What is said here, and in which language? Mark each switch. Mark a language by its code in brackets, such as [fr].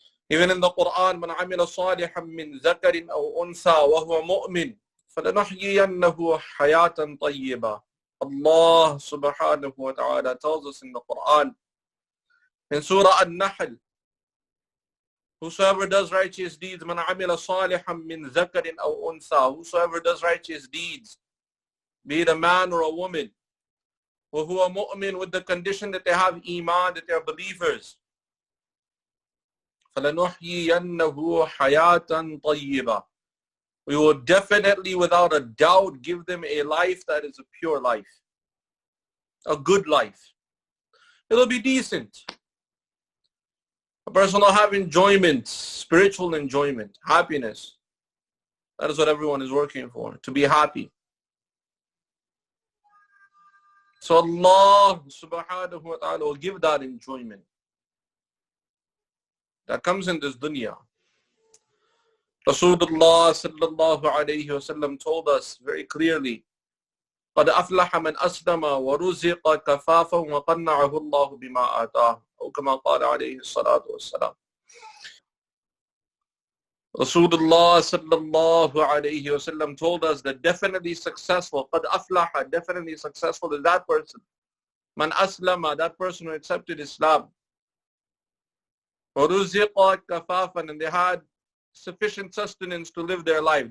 [en] Even in the Quran, [ar] مَنْ عَمِلَ صَالِحًا مِّن ذَكَرٍ أَوْ أُنْثَى وَهُوَ مُؤْمِنٌ فَلَنُحْيِيَنَّهُ حَيَاةً طَيِّبَةً. [en] Allah subhanahu wa ta'ala tells us in the Quran, in Surah An-Nahl, whosoever does righteous deeds, [ar] مَنْ عَمِلَ صَالِحًا مِّن ذَكَرٍ أَوْ أُنْثَى, [en] whosoever does righteous deeds, be it a man or a woman, [ar] وَهُوَ مُؤْمِن, [en] with the condition that they have iman, that they are believers, [ar] فَلَنُحْيِيَنَّهُ حَيَاةً طَيِّبَةً, [en] we will definitely, without a doubt, give them a life that is a pure life, a good life. It'll be decent. A person will have enjoyment, spiritual enjoyment, happiness. That is what everyone is working for, to be happy. So Allah subhanahu wa ta'ala will give that enjoyment that comes in this dunya. Rasulullah sallallahu alayhi wa sallam told us very clearly, [ar] قَدْ أَفْلَحَ مَنْ أَسْلَمَ وَرُزِقَ كَفَافًا وَقَنَّعَهُ اللَّهُ بِمَا آتَاهُ أو كما قال عليه الصلاة والسلام. [en] Rasulullah sallallahu alayhi wa sallam told us that definitely successful, [ar] قَدْ أَفْلَحَ, [en] definitely successful is that person. [ar] Man aslama, [en] that person who accepted Islam. [ar] وَرُزِقَ كَفَافًا, [en] and they had sufficient sustenance to live their life.